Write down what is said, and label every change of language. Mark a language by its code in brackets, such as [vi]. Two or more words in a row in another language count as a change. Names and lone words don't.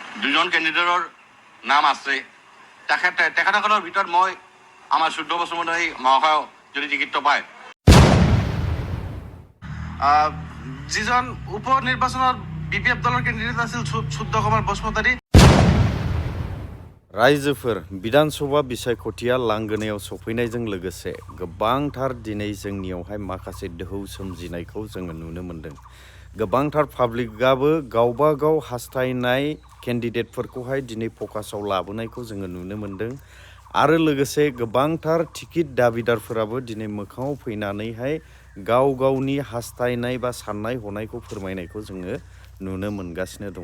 [as] দুজন কেণ্ডিডেটৰ নাম আছে। তেখেতসকলৰ ভিতৰত মই আমাৰ শুদ্ধ বসুমতাৰী মহাশয় যদি টিকেটটো পায়, যিজন উপ নিৰ্বাচনত BPF দলৰ কেণ্ডিডেট আছিল শুদ্ধ কুমাৰ বসুমতাৰী। [brx] रायजोफोर विधानसभा बिसायख'थिया लांगोनायाव सफैनायजों लोगोसे गोबांथार दिनै जोंनियावहाय माखासे दोहौ सोमजिनायखौ जोङो नुनो मोन्दों। गोबांथार पाब्लिकआबो गावबा गाव हास्थायनाय केन्डिडेटफोरखौहाय दिनै फकासाव लाबोनायखौ जोङो नुनो मोन्दों आरो लोगोसे गोबांथार टिकेट दाबिदारफोराबो दिनै मोखाङाव फैनानैहाय गाव गावनि हास्थायनाय बा साननाय हनायखौ फोरमायनायखौ जोङो नुनो मोनगासिनो दङ।